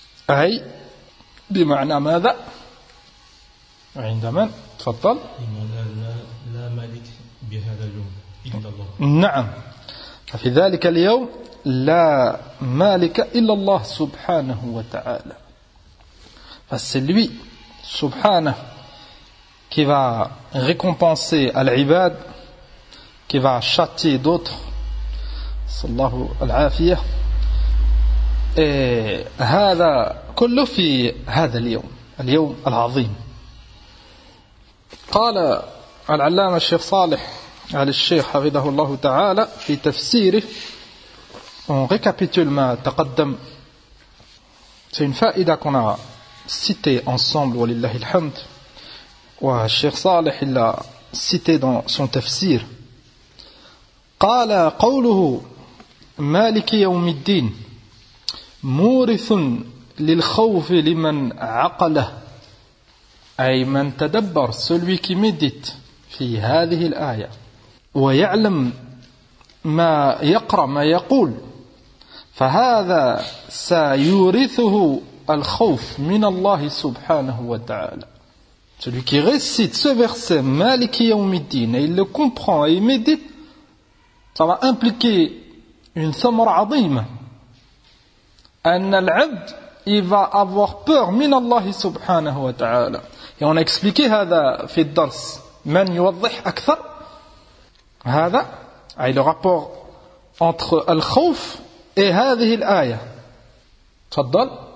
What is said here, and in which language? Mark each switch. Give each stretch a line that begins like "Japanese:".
Arabic: أي بمعنى ماذا؟ عندما تفضل. لا مالك بهذا اليوم إلا الله. نعم. ففي ذلك اليوم لا مالك إلا الله سبحانه وتعالى.
French: C'est lui, Subhanah, qui va récompenser Al-Ibad, qui va châtier d'autres.
Arabic: Sallahu al-Afiya. Et هذا كله في هذا اليوم, اليوم العظيم. قال العلامة الشيخ صالح على الشيخ حفظه الله تعالى في تفسيره.
French: On récapitule ma taqaddam. C'est une faïda qu'on a cité ensemble,
Arabic: walillahi alhamd,
French: wa Sheikh Saleh l'a cité dans son tafsir.
Arabic: قال قوله مالك يوم الدين مورث للخوف لمن عقله أي من تدبر,
French: celui qui médite
Arabic: في هذه الآية ويعلم ما يقرأ ما يقول فهذا سيورثه الخوف من الله سبحانه وتعالى.
French: Celui qui récite ce verset
Arabic: مالك يوم الدين
French: et il le comprend et il médite, ça va impliquer une thamra عظيمة.
Arabic: أن العبد
French: il va avoir peur
Arabic: من الله سبحانه وتعالى.
French: Et on a expliqué
Arabic: هذا في الدرس. من يوضح أكثر هذا أي
French: le rapport entre
Arabic: الخوف et هذه الآية. تفضل.